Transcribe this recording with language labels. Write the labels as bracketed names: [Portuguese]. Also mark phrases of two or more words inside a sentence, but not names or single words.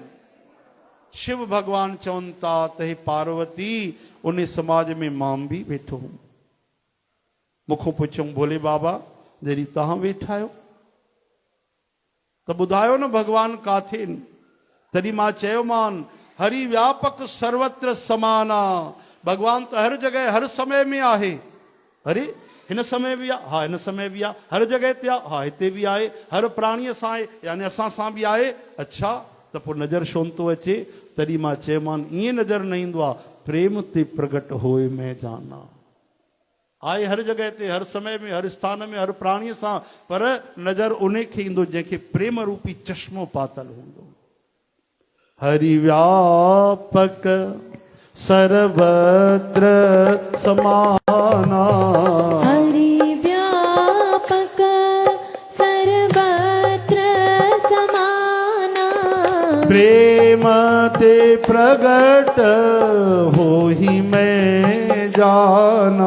[Sindhi] शिव भगवान चवनि था त हे पार्वती, उन समाज में मां बि वेठो हुयुमि। मूंखां पुछऊं, भोले बाबा जॾहिं तव्हां वेठा आहियो त ॿुधायो न भगवान काथे? तॾहिं मां चयोमान, [Hindi] हरि व्यापक सर्वत्र समाना। [Sindhi] भगवान तो हर जगह हर समय में आहे। अरे हिन समय भी आहे, हा हिन समय भी आहे। हर जगह ते आहे, हा हिते भी आहे। हर प्राणीअ सां आहे, यानी असां सां भी आहे। अच्छा, त पोइ नज़र छो नथो अचे? तॾहिं मां चयोमान, ईअं नज़र न ईंदो आहे, [Hindi] प्रेम ते प्रगट होए मैं जाना। [Sindhi] आहे हर जगह ते, हर समय में, हर स्थान में, हर प्राणीअ सां, पर नज़र उन खे ईंदो जंहिंखे प्रेम रूपी चश्मो पातल हूंदो। [Hindi] हरि व्यापक सर्वत्र समाना, हरि व्यापक सर्वत्र समाना। प्रेम ते प्रगट होहि मैं जाना।